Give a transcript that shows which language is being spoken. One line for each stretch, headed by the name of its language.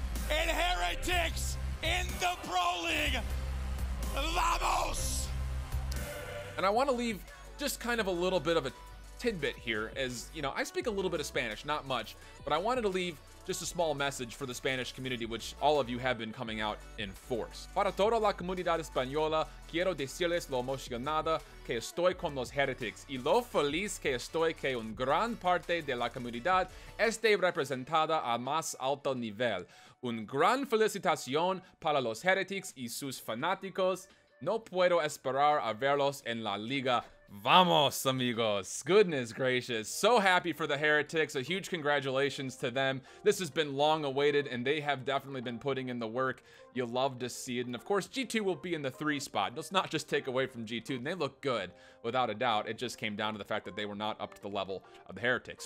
English: And Heretics in the Pro League.
Spanish: Vamos!
English: And I want to leave just kind of a little bit of a tidbit here, as, you know, I speak a little bit of Spanish, not much, but I wanted to leave just a small message for the Spanish community, which all of you have been coming out in force.
Spanish: Para toda la comunidad española, quiero decirles lo emocionada que estoy con los Heretics y lo feliz que estoy que una gran parte de la comunidad esté representada a más alto nivel. Un gran felicitación para los Heretics y sus fanáticos. No puedo esperar a verlos en la liga. Vamos, amigos.
English: Goodness gracious. So happy for the Heretics. A huge congratulations to them. This has been long awaited, and they have definitely been putting in the work. You love to see it. And of course, G2 will be in the 3 spot. Let's not just take away from G2. And they look good, without a doubt. It just came down to the fact that they were not up to the level of the Heretics.